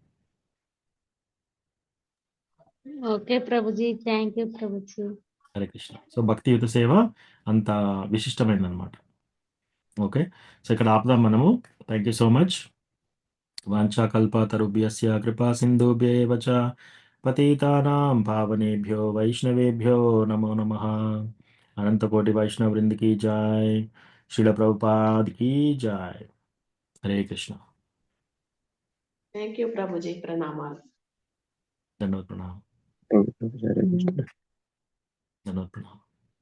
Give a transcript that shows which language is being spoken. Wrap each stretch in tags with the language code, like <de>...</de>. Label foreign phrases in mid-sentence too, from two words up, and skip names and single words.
<te>ఓకే ప్రభుజీ,</te> <en>thank you</en> <te>ప్రభుజీ. హరే కృష్ణ. సో భక్తియుత సేవ అంత విశిష్టమైనది అనమాట. ఓకే, సో ఇక్కడ ఆపుదాం మనము.</te> <en>thank you so much.</en> <sa>వాంఛాకల్పతరుభ్యస్య కృపా సింధుభ్యేవ చ పతితానాం పావనేభ్యో వైష్ణవేభ్యో నమో నమః.</sa> <te>అనంతకోటి వైష్ణవ వృంద్</te> <hi>की जय.</hi> <te>శ్రీల ప్రభుపాద్</te> <hi>की जय.</hi> <te>హరే కృష్ణ.</te> <en>thank you</en> <te>ప్రభుజీ, ప్రణామాలు. ధన్యవాద ప్రణామం. హరే కృష్ణ. ధన్యవాద ప్రణామం.</te>